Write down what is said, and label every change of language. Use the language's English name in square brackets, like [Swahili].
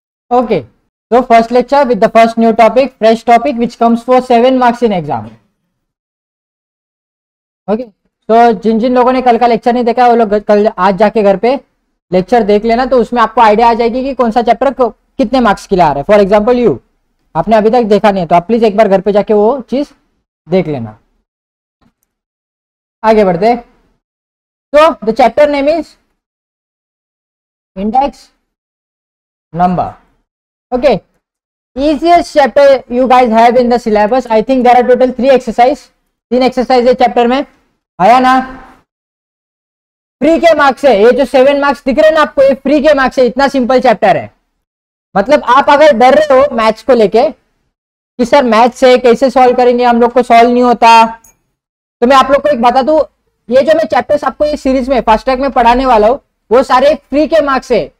[English] Okay, so first lecture with the first new topic, fresh topic which comes for 7 marks in exam. [Hindi] Okay, so जिन जिन लोगों ने कल का lecture नहीं देखा वो लोग कल आज जाके घर पे लेक्चर देख लेना, तो उसमें आपको आइडिया आ जाएगी कि कौन सा चैप्टर कितने मार्क्स के लिए आ रहा है. [English] for example [Hindi] यू आपने अभी तक देखा नहीं है तो आप प्लीज एक बार घर पे जाके वो चीज देख लेना. आगे बढ़ते. तो [English] The chapter name is index number. Okay, easiest chapter you guys have in the syllabus. I think there are total 3 exercise. [Hindi] 3 exercise है चैप्टर में, आया ना. फ्री के मार्क्स है ये जो 7 मार्क्स दिख रहे हैं ना आपको, ये फ्री के मार्क्स है. इतना सिंपल चैप्टर है. मतलब आप अगर डर रहे हो मैथ्स को लेके कि सर मैथ्स से कैसे सॉल्व करेंगे, हम लोग को सॉल्व नहीं होता, तो मैं आप लोग को एक बता दूं, ये जो मैं चैप्टर्स आपको ये सीरीज में फास्ट ट्रैक में पढ़ाने वाला हूँ वो सारे फ्री के मार्क्स है.